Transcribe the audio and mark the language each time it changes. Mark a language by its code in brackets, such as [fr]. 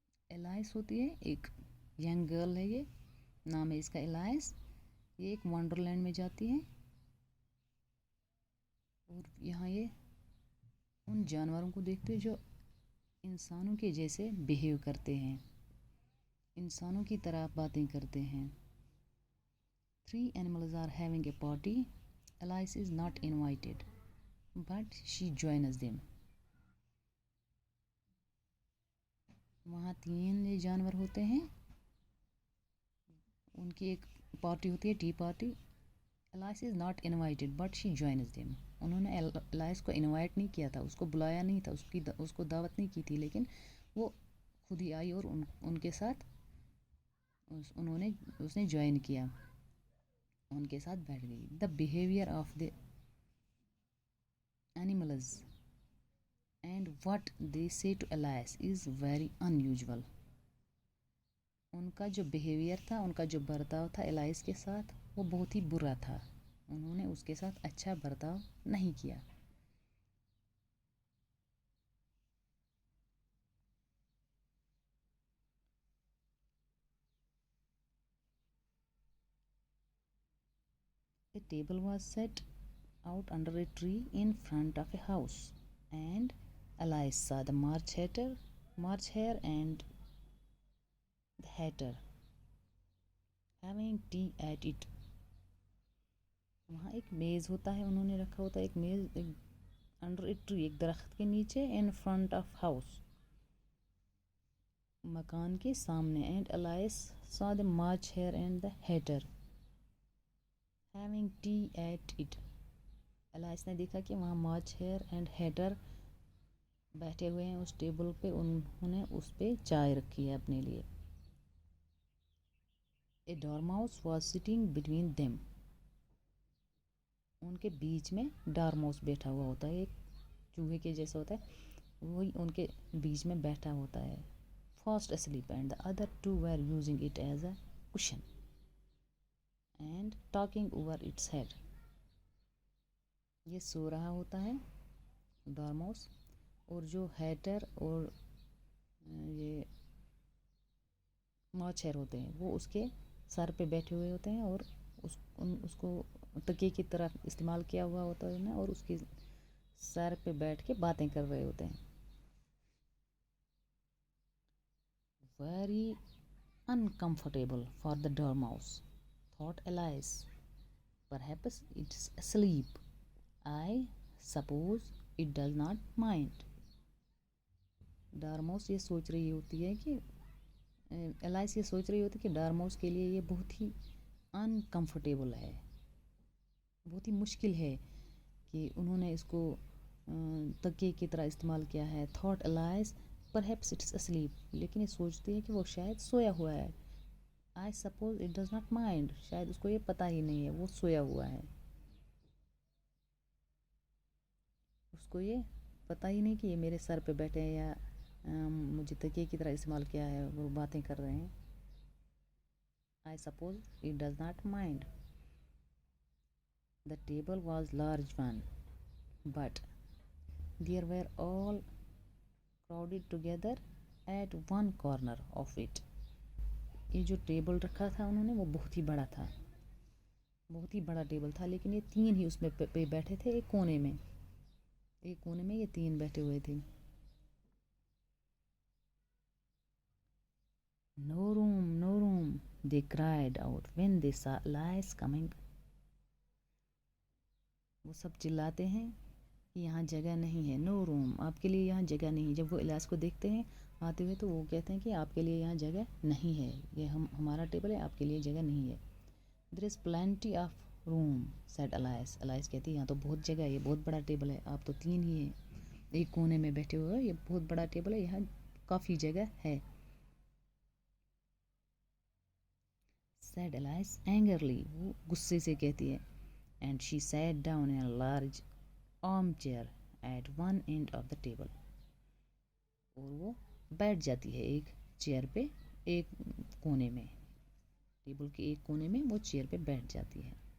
[ur] Alice ہوتی ہے ایک ینگ گرل ہے، یہ نام ہے اس کا Alice. یہ ایک ونڈرلینڈ میں جاتی ہے اور یہاں یہ ان جانوروں کو دیکھتے جو انسانوں کے جیسے بیہیو کرتے ہیں، انسانوں کی طرح باتیں کرتے ہیں. [en] 3 animals are having a party. Alice is not invited, but she joins them. [ur] وہاں 3 یہ جانور ہوتے ہیں، ان کی ایک پارٹی ہوتی ہے، T party. [en] Alice is not invited, but she joins them. [ur] انہوں نے Alice کو انوائٹ نہیں کیا تھا، اس کو بلایا نہیں تھا، اس کو دعوت نہیں کی تھی، لیکن وہ خود ہی آئی اور ان کے ساتھ اس نے جوائن کیا، ان کے ساتھ بیٹھ گئی. [en] The behavior of the animals and what they say to Alice is very unusual. [ur] ان کا جو بیہیویئر تھا، ان کا جو برتاؤ تھا Alice کے ساتھ، وہ بہت ہی برا تھا. انہوں نے اس کے ساتھ اچھا برتاؤ نہیں کیا. [en] A table was set out under a tree in front of a house, and Alice saw the March Hare and the Hatter having tea at it. [ur] وہاں ایک میز ہوتا ہے، انہوں نے رکھا ہوتا ہے ایک میز [en] under a tree, [ur] ایک درخت کے نیچے، [en] in front of house, [ur] مکان کے سامنے. [en] And Alice saw the March Hare and the Hatter having tea at it. [ur] Alice نے دیکھا کہ وہاں مارچ ہیئر اینڈ ہیٹر بیٹھے ہوئے ہیں اس ٹیبل پہ، انہوں نے اس پہ چائے رکھی ہے اپنے لیے. [en] A dormouse was sitting between them. [ur] ان کے بیچ میں ڈارماؤس بیٹھا ہوا ہوتا ہے، ایک چوہے کے جیسا ہوتا ہے، وہی ان کے بیچ میں بیٹھا ہوتا ہے. [en] Fast asleep, and the other 2 were using it as a cushion and talking over its head. [ur] یہ سو رہا ہوتا ہے ڈارماؤس، اور جو ہیٹر اور یہ مارچ ہیئر ہوتے ہیں وہ اس کے سر پہ بیٹھے ہوئے ہوتے ہیں، اور اس کو تکیے کی طرح استعمال کیا ہوا ہوتا ہے، اور اس کے سر پہ بیٹھ کے باتیں کر رہے ہوتے ہیں. [en] Very uncomfortable for the dormouse, thought Alice. Perhaps it's asleep. I suppose it does not mind. [ur] ڈارماؤس یہ سوچ رہی ہوتی ہے کہ Alice یہ سوچ رہی ہوتی ہے کہ ڈارماؤس کے لیے یہ بہت ہی انکمفرٹیبل ہے، بہت ہی مشکل ہے کہ انہوں نے اس کو تکیے کی طرح استعمال کیا ہے. [en] Thought Alice, perhaps it's asleep. [ur] لیکن یہ سوچتی ہے کہ وہ شاید سویا ہوا ہے. [en] I suppose it does not mind. [ur] شاید اس کو یہ پتہ ہی نہیں ہے وہ سویا ہوا ہے، اس کو یہ پتہ ہی نہیں کہ یہ میرے سر پہ بیٹھے ہیں یا مجھے تکیے کی طرح استعمال کیا ہے، وہ باتیں کر رہے ہیں. [en] I suppose it does not mind. The table was large one, but there were all crowded together at one corner of it. [ur] یہ جو ٹیبل رکھا تھا انہوں نے وہ بہت ہی بڑا تھا، بہت ہی بڑا ٹیبل تھا، لیکن یہ 3 ہی اس میں پہ بیٹھے تھے ایک کونے میں یہ 3 بیٹھے ہوئے تھے. [en] No room, no room, they cried out when they saw Elias coming. [ur] وہ سب چلاتے ہیں کہ یہاں جگہ نہیں ہے. [en] no room, [ur] آپ کے لیے یہاں جگہ نہیں. جب وہ الیاس کو دیکھتے ہیں آتے ہوئے تو وہ کہتے ہیں کہ آپ کے لیے یہاں جگہ نہیں ہے, یہ ہمارا ٹیبل ہے, آپ کے لیے جگہ نہیں ہے. [en] There is plenty of room, said Elias. [ur] Elias کہتی ہے یہاں تو بہت جگہ ہے, یہ بہت بڑا ٹیبل ہے, آپ تو 3 ہی ہیں ایک کونے میں بیٹھے ہوئے, یہ بہت بڑا ٹیبل ہے, یہاں کافی جگہ ہے. [en] said Elias angrily, [ur] وہ غصے سے کہتی ہے. [en] And she sat down in a large armchair at one end of the table. [ur] اور وہ بیٹھ جاتی ہے ایک چیئر پہ, ایک کونے میں, ٹیبل کے ایک کونے میں وہ چیئر پہ بیٹھ جاتی ہے.